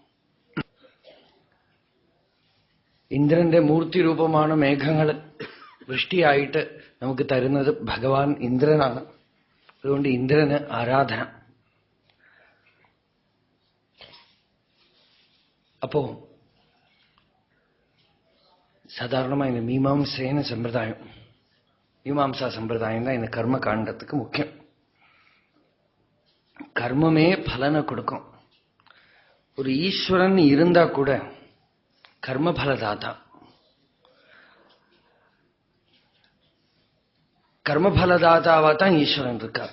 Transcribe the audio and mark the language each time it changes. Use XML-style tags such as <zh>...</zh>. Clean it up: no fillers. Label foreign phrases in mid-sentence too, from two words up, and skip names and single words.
<ml>ഇന്ദ്രന്റെ മൂർത്തി രൂപമാണ് മേഘങ്ങൾ, വൃഷ്ടിയായിട്ട് നമുക്ക് തരുന്നത് ഭഗവാൻ ഇന്ദ്രനാണ്. അതുകൊണ്ട് ഇന്ദ്രന് ആരാധന. അപ്പോ സാധാരണമായി മീമാംസേന സമ്പ്രദായം,</ml> <ta>மீமாம்சா சம்பிரதாயம் தான் இந்த கர்ம காண்டத்துக்கு முக்கியம். கர்மமே பலனை கொடுக்கும். ஒரு ஈஸ்வரன் இருந்தா கூட கர்ம பலதாதா. கர்ம பலதாதாவா தான் ஈஸ்வரன் இருக்கார்.</ta>